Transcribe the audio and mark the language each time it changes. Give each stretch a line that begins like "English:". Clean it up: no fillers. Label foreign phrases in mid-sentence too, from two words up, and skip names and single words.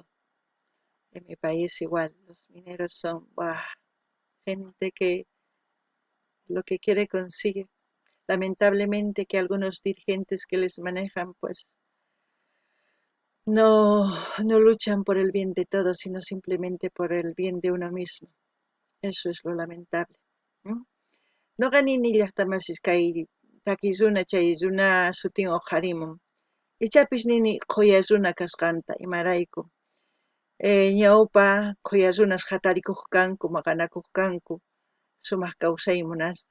Spanish: En mi país igual, los mineros son gente que lo que quiere consigue. Lamentablemente que algunos dirigentes que les manejan pues no luchan por el bien de todos, sino simplemente por el bien de uno mismo. Eso es lo lamentable.
Quechua: Noqanini llaqtamasis kay takiy runa chay runa sutin harimun. Ichapis nini quya runa kasqanta imarayku. Ñawpa quya runas hatarikuq kanku, maqanakuq kanku, sumaq kawsay munaspa.